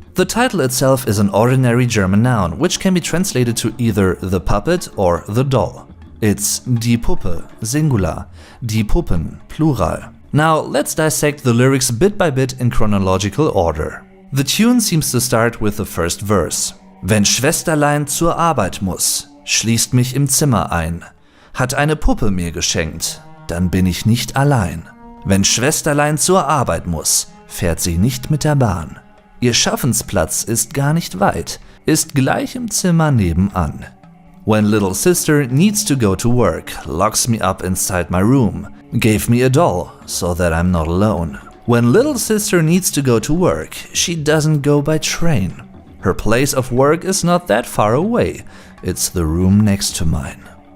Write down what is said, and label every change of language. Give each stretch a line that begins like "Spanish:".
English: The title itself is an ordinary German noun, which can be translated to either the puppet or the doll. It's die Puppe, singular, die Puppen, plural. Now let's dissect the lyrics bit by bit in chronological order. The tune seems to start with the first verse.
German: Wenn Schwesterlein zur Arbeit muss, schließt mich im Zimmer ein. Hat eine Puppe mir geschenkt, dann bin ich nicht allein. Wenn Schwesterlein zur Arbeit muss, fährt sie nicht mit der Bahn. Ihr Schaffensplatz ist gar nicht weit, ist gleich im Zimmer nebenan.
English: When little sister needs to go to work, locks me up inside my room, gave me a doll so that I'm not alone. When little sister needs to go to work, she doesn't go by train. Her place of work is not that far away, it's the room next to mine.